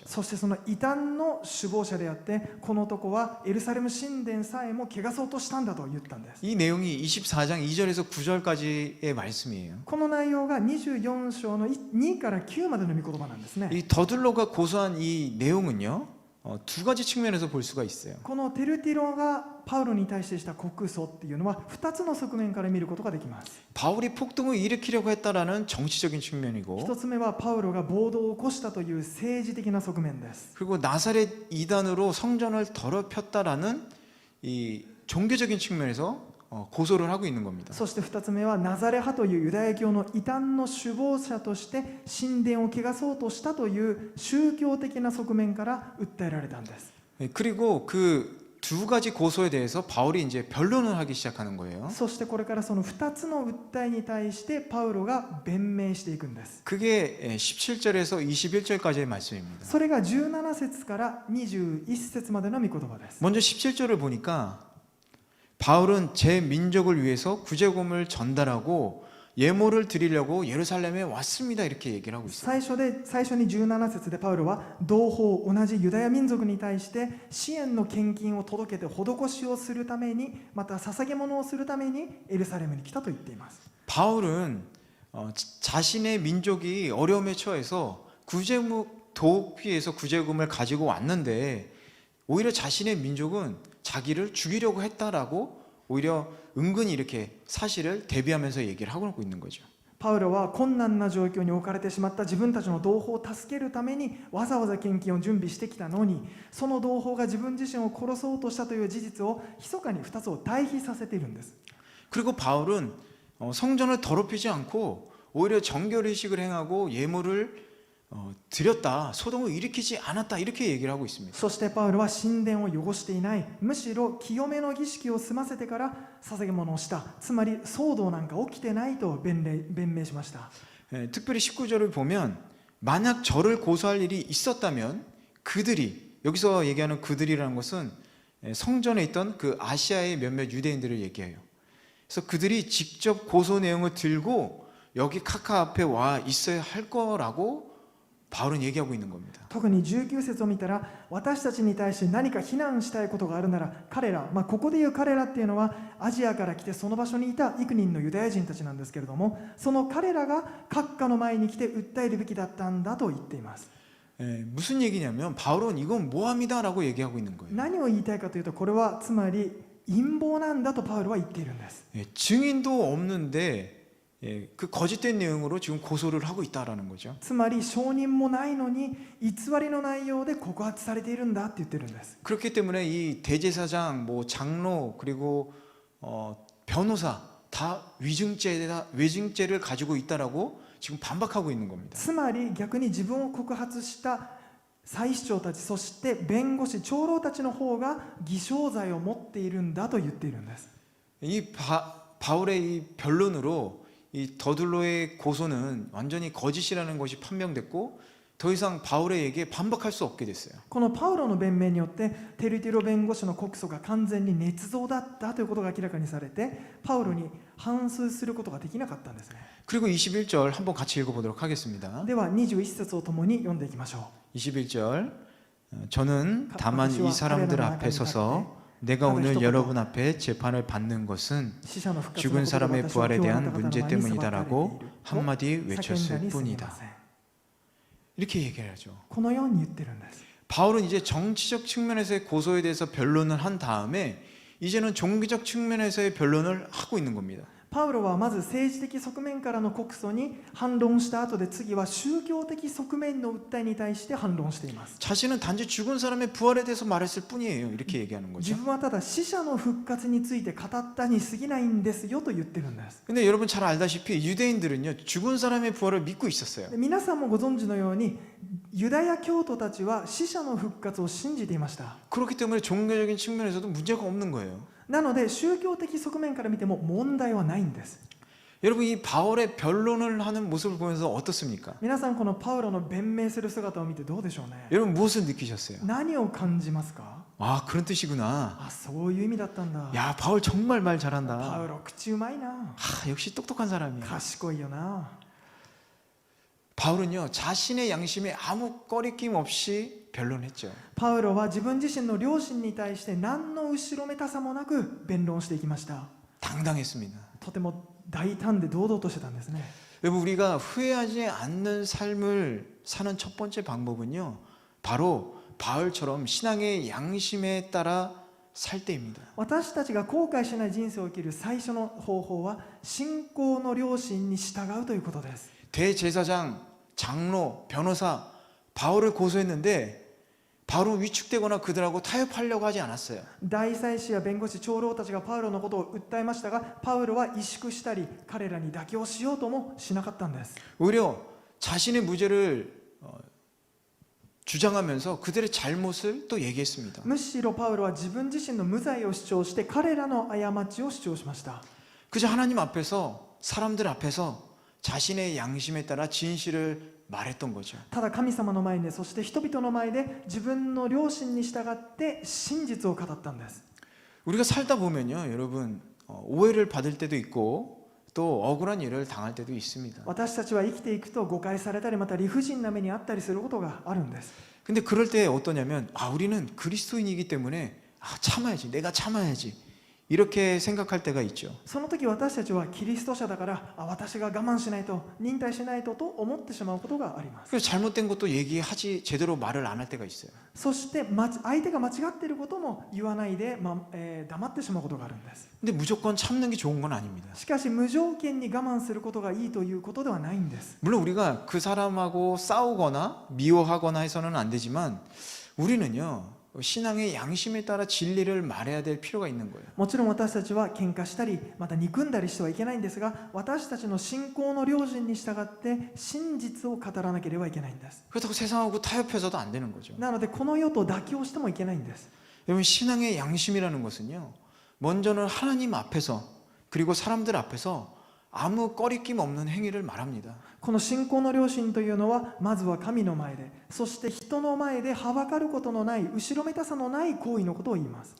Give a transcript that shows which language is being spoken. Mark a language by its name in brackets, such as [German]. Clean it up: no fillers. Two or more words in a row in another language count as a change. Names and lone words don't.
[Japanese] そしてその異端の首謀者であって、この男はエルサレム神殿さえも汚そうとしたんだと言ったんです。 [Korean] 이 내용이 24장 2절에서 9절까지의 말씀이에요. [Japanese] この内容が24章の2から9までの御言葉なんですね。 [Korean] 이 더둘로가 고소한 이 내용은요 두 가지 측면에서 볼 수가 있어요. [Japanese] このテルティロがパウロに対してした告訴っていうのは2つの側面から見ることができます。 [Korean] 바울이 폭동을 일으키려고 했다라는 정치적인 측면이고 [Japanese] 1つ目はパウロが暴動を起こしたという政治的な側面です。 [Korean] 그리고 나사렛 이단으로 성전을 더럽혔다라는 이 종교적인 측면에서 고소를 하고 있는 겁니다. [Japanese] そして2つ目はナザレ派というユダヤ教の異端の首謀者として神殿を汚そうとしたという宗教的な側面から訴えられたんです。 [Korean] 그리고 그 두 가지 고소에 대해서 바울이 이제 변론을 하기 시작하는 거예요. そしてこれからその2つの訴えに対してパウロが弁明していくんです。 그게 17절에서 21절까지의 말씀입니다. [Japanese] それが17節から21節までの御言葉です。 [Korean] 먼저 17절을 보니까 바울은 제 민족을 위해서 구제금을 전달하고 예물을 드리려고 예루살렘에 왔습니다 이렇게 얘기를 하고 있어요. [Japanese] 最初に17節でパウロは同胞同じユダヤ民族に対して支援の献金を届けて施しをするために、また捧げ物をするためにエルサレムに来たと言っています。 [Korean] 바울은 자신의 민족이 어려움에 처해서 도피해서 구제금을 가지고 왔는데 오히려 자신의 민족은 자기를 죽이려고 했다라고 오히려 은근히 이렇게 사실을 대비하면서 얘기를 하고 있는 거죠. [Japanese] パウロは困難な状況に置かれてしまった自分たちの同胞を助けるためにわざわざ献金を準備してきたのに、その同胞が自分自身を殺そうとしたという事実を密かに2つを対比させているんです。 [Korean] 그리고 바울은 성전을 더럽히지 않고 오히려 정결의식을 행하고 예물을 드렸다, 소동을 일으키지 않았다, 이렇게 얘기를 하고 있습니다. [Japanese] そしてパウロは神殿を汚していない、むしろ清めの儀式を済ませてから捧げ物をした、つまり騒動なんか起きてないと弁明しました。 [Korean] 특별히 19절을 보면 만약 저를 고소할 일이 있었다면 그들이, 여기서 얘기하는 그들이라는 것은 성전에 있던 그 아시아의 몇몇 유대인들을 얘기해요. 그래서 그들이 직접 고소 내용을 들고 여기 카카 앞에 와 있어야 할 거라고 바울은 얘기하고 있는 겁니다. [Japanese] 特に19節を見たら、私たちに対して何か非難したいことがあるなら、彼ら、ここでいう彼らっていうのはアジアから来てその場所にいた幾人のユダヤ人たちなんですけれども、その彼らが閣下の前に来て訴えるべきだったんだと言っています。 [Korean] 무슨 얘기냐면 바울은 이건 모함이다라고 얘기하고 있는 거예요. [Japanese] 何を言いたいかというと、これはつまり陰謀なんだとパウロは言っているんです。 [Korean] 증인도 없는데 그 거짓된 내용으로 지금 고소를 하고 있다라는 거죠. [Japanese] つまり証人もないのに偽りの内容で告発されているんだって言ってるんです。 [Korean] 그렇기 때문에 이 대제사장, 뭐 장로, 그리고 변호사 다 위증죄를 가지고 있다라고 지금 반박하고 있는 겁니다. [Japanese] つまり逆に自分を告発した祭司長たち、そして弁護士、長老たちの方が偽証罪を持っているんだと言っているんです。 [Korean] 이 바울의 이 변론으로 이 더둘로의 고소는 완전히 거짓이라는 것이 판명됐고 더 이상 바울의 얘기에 반박할 수 없게 됐어요. [Japanese] このパウロの弁明によってテルティロ弁護士の告訴が完全に捏造だったということが明らかにされて、パウロに反訴することができなかったんですね。 [Korean] 그리고 21절 한번 같이 읽어보도록 하겠습니다. [Japanese] では21節を共に読んでいきましょう。 [Korean] 21절 저는 다만 이 사람들 앞에 서서 내가 오늘 여러분 앞에 재판을 받는 것은 죽은 사람의 부활에 대한 문제 때문이다라고 한마디 외쳤을 뿐이다. 이렇게 얘기를 하죠. [Japanese] このように言ってるんです。 [Korean] 바울은 이제 정치적 측면에서의 고소에 대해서 변론을 한 다음에 이제는 종교적 측면에서의 변론을 하고 있는 겁니다. [Japanese] パウロはまず政治的側面からの告訴に反論した後で、次は宗教的側面の訴えに対して反論しています。 [Korean] 자신은 단지 죽은 사람의 부활에 대해서 말했을 뿐이에요. 이렇게 얘기하는 [Japanese] 自 [Korean] 거죠. [Japanese] 分はただ死者の復活について語ったに過ぎないんですよと言ってるんです。 [Korean] 근데 여러분 잘 알다시피 유대인들은요 죽은 사람의 부활을 믿고 있었어요. [Japanese] で皆さんもご存知のように、ユダヤ教徒たちは死者の復活を信じていました。 [Korean] 그렇기 때문에 종교적인 측면에서도 문제가 없는 거예요. [Japanese] なので宗教的側面から見ても問題はないんです。 [Korean] 여러분 이 바울의 변론을 하는 모습을 보면서 어떻습니까? [Japanese] 皆さんこのパウロの弁明する姿を見てどうでしょうね。 [Korean] 여러분 무엇을 느끼셨어요? [Japanese] 何を感じますか？ [Korean] 아 그런 뜻이구나. [Japanese] あ、そういう意味だったんだ。 [Korean] 야 바울 정말 말 [Japanese] パ [Korean] 잘한다. [Japanese] ウロ口うまいな。 [Korean] 역시 똑똑한 사람이야. [Japanese] 賢いよな。 [Korean] 바울은요 자신의 양심에 아무 꺼리낌 없이 변론했죠. [Japanese] パウロは自分自身の良心に対して何の後ろめたさもなく弁論していきました。 [Korean] 당당했습니다. [Japanese] とても大胆で堂々としてたんですね。 [Korean] 여러분 우리가 후회하지 않는 삶을 사는 첫 번째 방법은요 바로 바울처럼 신앙의 양심에 따라 살 때입니다. [Japanese] 私たちが後悔しない人生を生きる最初の方法は信仰の良心に従うということです。 [Korean] 대제사장, 장로, 변호사 바울을 고소했는데 바울은 위축되거나 그들하고 타협하려고 하지 않았어요. [Japanese] 大祭司や弁護士、長老たちがパウロのことを訴えましたが、パウロは萎縮したり彼らに妥協しようともしなかったんです。 [Korean] 오히려 자신의 무죄를 주장하면서 그들의 잘못을 또 얘기했습니다. [Japanese] むしろパウロは自分自身の無罪を主張して彼らの過ちを主張しました。 [Korean] 그저 하나님 앞에서 사람들 앞에서 자신의 양심에 따라 진실을 말했던 거죠. [Japanese] ただ神様の前で、そして人々の前で自分の良心に従って真実を語ったんです。 [Korean] 우리가 살다 보면요, 여러분 오해를 받을 때도 있고 또 억울한 일을 당할 때도 있습니다. [Japanese] 私たちは生きていくと誤解されたり、また理不尽な目にあったりすることがあるんです。 [Korean] 근데 그럴 때 어떠냐면 우리는 그리스도인이기 때문에 참아야지, 내가 참아야지 이렇게 생각할 때가 있죠. [Japanese] その時私たちはキリスト者だから私が我慢しないと忍耐しないとと思ってしまうことがあります。 [Korean] 그래서 잘못된 것도 얘기하지 제대로 말을 안 할 때가 있어요. [Japanese] そして相手が間違っていることも言わないで、黙ってしまうことがあるんです。 [Korean] 근데 무조건 참는 게 좋은 건 아닙니다. [Japanese] しかし無条件に我慢することがいいということではないんです。 [Korean] 물론 우리가 그 사람하고 싸우거나 미워하거나 해서는 안 되지만 우리는요 신앙의 양심에 따라 진리를 말해야 될 필요가 있는 거예요. [Japanese] もちろん私たちは喧嘩したりまた憎んだりしてはいけないんですが、私たちの信仰の良心に従って真実を語らなければいけないんです。 [Korean] 그렇다고 세상하고 타협해서도 안 되는 거죠. [Japanese] なのでこの世と妥協してもいけないんです。 [Korean] 여러분 신앙의 양심이라는 것은요 먼저는 하나님 앞에서 그리고 사람들 앞에서 아무 꺼리낌 없는 행위를 말합니다. [Japanese] この信仰の良心というのはまずは神の前で、そして人の前ではばかることのない、後ろめたさのない行為のことを言います。